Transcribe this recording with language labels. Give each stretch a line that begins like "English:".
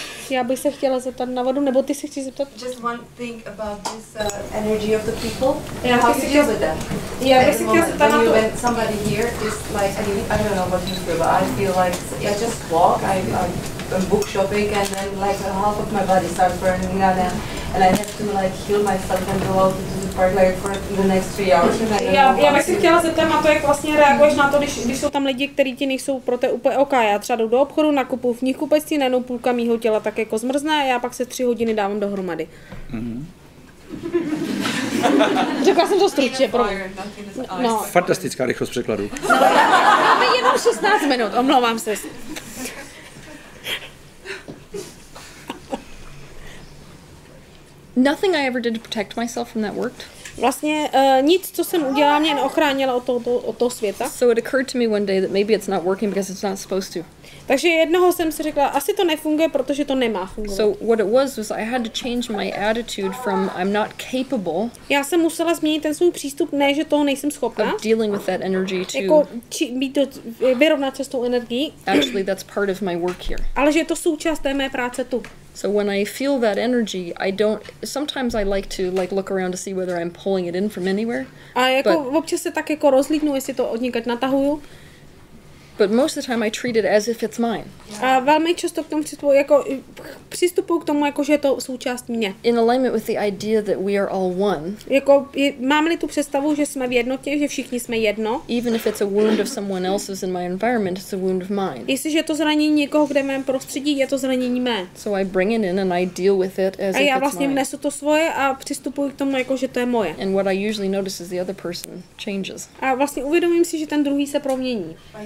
Czech: Já bych se chtěla zeptat na vodu, nebo ty se chceš zeptat?
English: Just one thing about this energy of the people. Yeah, how to deal with that. Yeah, at the moment, when somebody here is like, I don't know what you feel, but I feel like I just walk, I'm book shopping, and then like half of my body starts burning, and I have to like heal myself and go out to the park like for the next 3 hours.
Czech: Já bych si chtěla zeptat na to, jak vlastně reaguješ na to, když jsou tam lidi, kteří ti nejsou pro té úplně OK. Já třeba jdu do obchodu, nakupuju v knihkupectví, najednou půlka mýho těla tak jako zmrzne a já pak se 3 hodiny dávám dohromady. Řekla jsem to stručně, no. Fantastická rychlost překladu. Máme jenom 16 minut, omlouvám se.
English: Nothing I ever did to protect myself from that worked.
Czech: Vlastně nic, co jsem udělala, mě neochránila od toho světa.
English: So it occurred to me one day that maybe it's not working because it's not supposed to.
Czech: Takže jednoho jsem si řekla, asi to nefunguje, protože to nemá fungovat.
English: So what it was I had to change my attitude from I'm not capable.
Czech: Já jsem musela změnit ten svůj přístup, ne, že toho nejsem schopná.
English: Of dealing with that energy to.
Czech: Jako vyrovnat se s tou energií.
English: Actually, that's part of my work here.
Czech: Ale že je to součást té mé práce tu.
English: So when I feel that energy, sometimes I like to like look around to see whether I'm pulling it in from anywhere.
Czech: A jako občas se tak jako rozlídnu, jestli to odněkud natahuju.
English: But most of the time I treat it as if it's mine.
Czech: A velmi často k tomu přistupuji k tomu, jako že je to součást mě.
English: In alignment with the idea that we are all one.
Czech: Jako máme-li tu představu, že jsme v jednotě, že všichni jsme jedno.
English: Even if it's a wound of someone else's in my environment, it's a wound of mine.
Czech: Jestliže je to zranění někoho, kde v mém prostředí, je to zranění mé.
English: So I bring it in and I deal with it as if it's mine.
Czech: A já vlastně vnesu to svoje a přistupuji k tomu, jako že to je moje.
English: And what I usually notice is the other person changes.
Czech: A vlastně uvědomím si, že ten druhý se promění.